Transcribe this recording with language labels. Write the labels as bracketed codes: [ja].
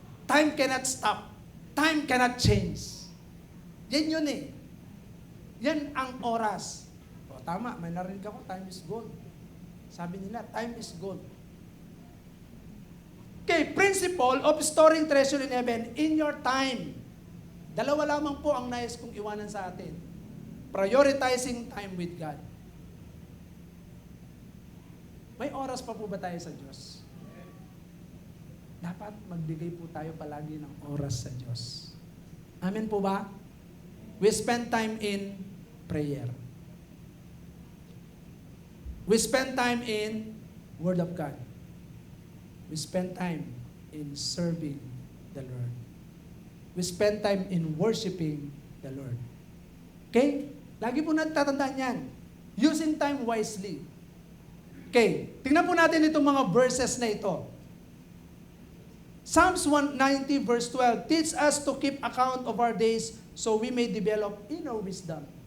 [en] Time cannot stop. Time cannot change. [tl] Yan yun eh. Yan ang oras. O tama, may narinig ako, [en] time is gold. [tl] Sabi nila, [en] time is gold. Okay, principle of storing treasure in heaven in your time. [tl] Dalawa lamang po ang nais kong iwanan sa atin. [en] Prioritizing time with God. [tl] May oras pa po ba tayo sa Diyos? Dapat magbigay po tayo palagi ng oras sa Diyos. Amen po ba? [en] We spend time in prayer. We spend time in Word of God. We spend time in serving the Lord. We spend time in worshiping the Lord. [tl] Okay? Lagi po natin tatandaan yan. [en] Using time wisely. [tl] Okay, tingnan po natin itong mga verses na ito. [en] Psalms 190 verse 12, teach us to keep account of our days so we may develop inner wisdom.